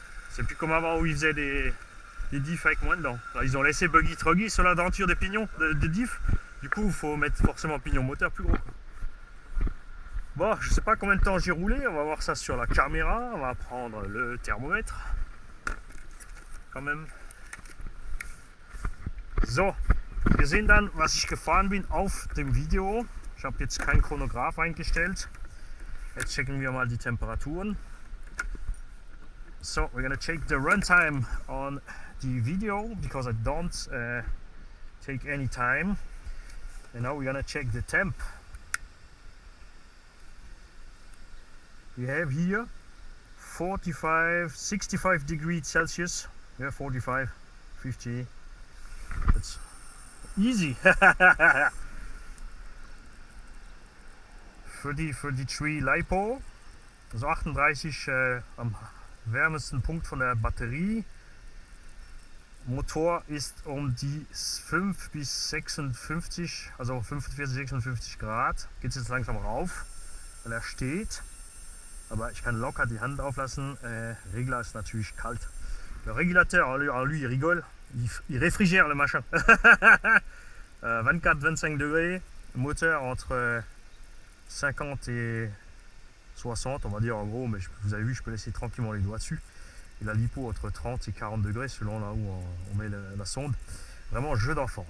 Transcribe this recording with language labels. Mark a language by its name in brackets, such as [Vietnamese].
[French] C'est plus comme avant où ils faisaient des diffs avec moins dedans. Là, ils ont laissé buggy truggy sur la denture des pignons de diff. Du coup, il faut mettre forcément pignon moteur plus gros. Bon, je sais pas combien de temps j'ai roulé, on va voir ça sur la caméra, on va prendre le thermomètre. Quand même. [German] So, wir sehen dann, was ich gefahren bin auf dem Video. Ich habe jetzt kein Chronograph eingestellt. Jetzt checken wir mal die Temperaturen. [English] So, we're gonna check the runtime on the video because I don't take any time. And now we're gonna check the temp. We have here 65 degrees Celsius. Yeah, 45, 50. That's easy. [German] für die Tree LiPo. Also 38 am wärmsten Punkt von der Batterie. Motor ist um die 5 bis 56, also 45, 56 Grad. Geht es jetzt langsam rauf, weil er steht. Aber ich kann locker die Hand auflassen. Regler ist natürlich kalt. [French] Le régulateur, lui, il rigole. Il réfrigère le machin. 24-25 degrés. Moteur entre 50 et 60 on va dire en gros, mais vous avez vu je peux laisser tranquillement les doigts dessus. Et la lipo entre 30 et 40 degrés selon là où on met la sonde. Vraiment jeu d'enfant.